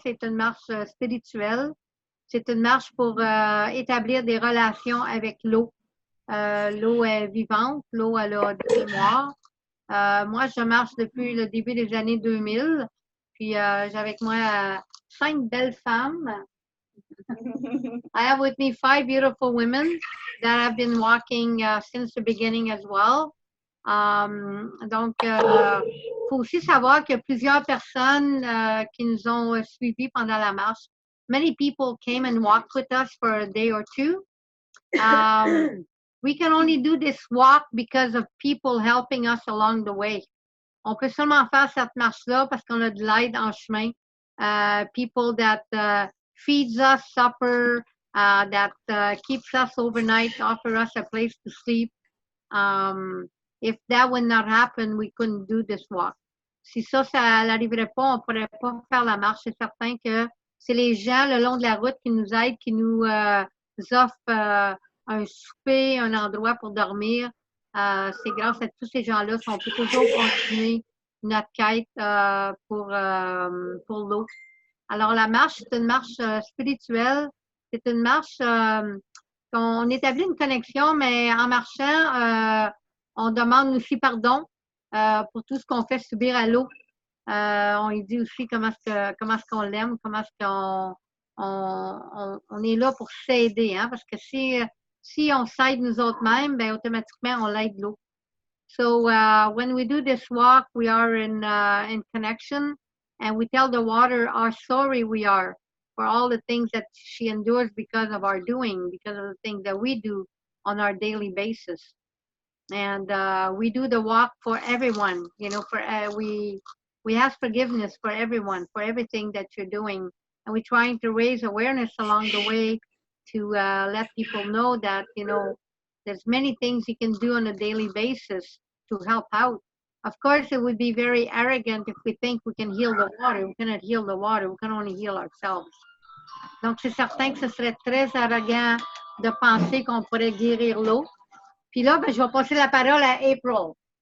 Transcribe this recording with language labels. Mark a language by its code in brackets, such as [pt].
[fr] C'est une marche spirituelle. C'est une marche pour établir des relations avec l'eau. L'eau est vivante. L'eau, elle a des mémoires. Moi, je marche depuis le début des années 2000. Puis, j'ai avec moi 5 belles femmes. [en] I have with me 5 beautiful women that have been walking since the beginning as well. [fr] Donc, faut aussi savoir qu'il y a plusieurs personnes qui nous ont suivis pendant la marche. [en] Many people came and walked with us for a day or two. We can only do this walk because of people helping us along the way. [fr] On peut seulement faire cette marche-là parce qu'on a de l'aide en chemin. [en] People that feeds us supper, that keeps us overnight, offer us a place to sleep. If that would not happen, we couldn't do this walk. [fr] Si ça n'arriverait pas, on ne pourrait pas faire la marche. C'est certain que c'est les gens le long de la route qui nous aident, qui nous offrent un souper, un endroit pour dormir. C'est grâce à tous ces gens-là qu'on peut toujours continuer notre quête pour l'eau. Alors, la marche, c'est une marche spirituelle. C'est une marche qu'on établit une connexion, mais en marchant, on demande aussi pardon pour tout ce qu'on fait subir à l'eau. On lui dit aussi comment est-ce qu'on l'aime, comment est-ce qu'on on est là pour s'aider, hein, parce que si on s'aide nous autres-mêmes, ben automatiquement on l'aide l'eau. [en] So when we do this walk, we are in connection, and we tell the water how sorry we are for all the things that she endures because of our doing, because of the things that we do on our daily basis. And we do the walk for everyone, you know, we ask forgiveness for everyone, for everything that you're doing. And we're trying to raise awareness along the way to let people know that, you know, there's many things you can do on a daily basis to help out. Of course, it would be very arrogant if we think we can heal the water. We cannot heal the water. We can only heal ourselves. [fr] Donc, c'est certain que ce serait très arrogant de penser qu'on pourrait guérir l'eau. Puis là, ben, je vais passer la parole à April.